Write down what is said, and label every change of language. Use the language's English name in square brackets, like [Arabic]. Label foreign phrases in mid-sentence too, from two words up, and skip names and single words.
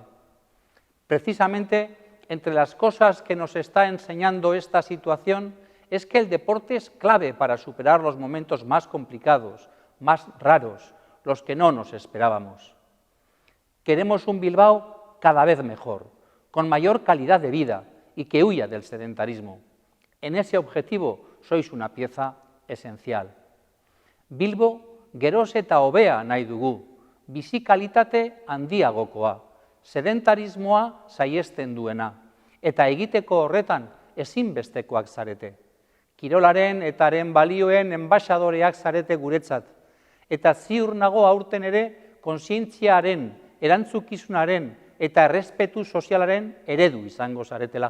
[Spanish] Precisamente, entre las cosas que nos está enseñando esta situación es que el deporte es clave para superar los momentos más complicados, más raros, los que no nos esperábamos. Queremos un Bilbao cada vez mejor, con mayor calidad de vida y que huya del sedentarismo. En ese objetivo sois una pieza esencial. [Basque] Bilbo geroz eta hobea nahi dugu, bizi kalitate handiagokoa, sedentarismoa saihesten duena, eta egiteko horretan ezinbestekoak zarete. Kirolaren eta haren balioen enbaxadoreak zarete guretzat, eta ziur nago aurten ere kontzientziaren, erantzukizunaren eta errespetu sozialaren eredu izango zaretela.